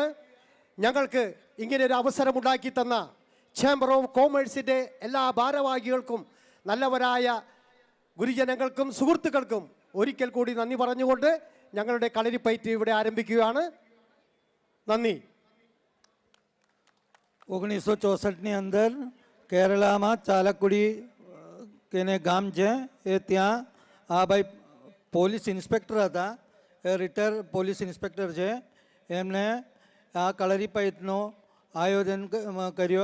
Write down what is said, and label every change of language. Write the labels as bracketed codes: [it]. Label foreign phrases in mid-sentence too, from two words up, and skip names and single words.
[ml] ഞങ്ങൾക്ക് ഇങ്ങനെ ഒരു അവസരമുണ്ടാക്കി തന്ന ചേംബർ ഓഫ് കോമേഴ്സിൻ്റെ എല്ലാ ഭാരവാഹികൾക്കും നല്ലവരായ ഗുരുജനങ്ങൾക്കും സുഹൃത്തുക്കൾക്കും ഒരിക്കൽ കൂടി നന്ദി പറഞ്ഞുകൊണ്ട് ഞങ്ങളുടെ കളരിപ്പയറ്റ് ഇവിടെ ആരംഭിക്കുകയാണ്. നന്ദി. [gu] 1964ની અંદર કેરળમાં ચાલકુડી કેને ગામ છે એ ત્યાં આ ભાઈ પોલીસ ઇન્સ્પેક્ટર હતા, એ રિટાયર પોલીસ ઇન્સ્પેક્ટર છે. એમને આ કલરીપયટનું આયોજન કર્યો.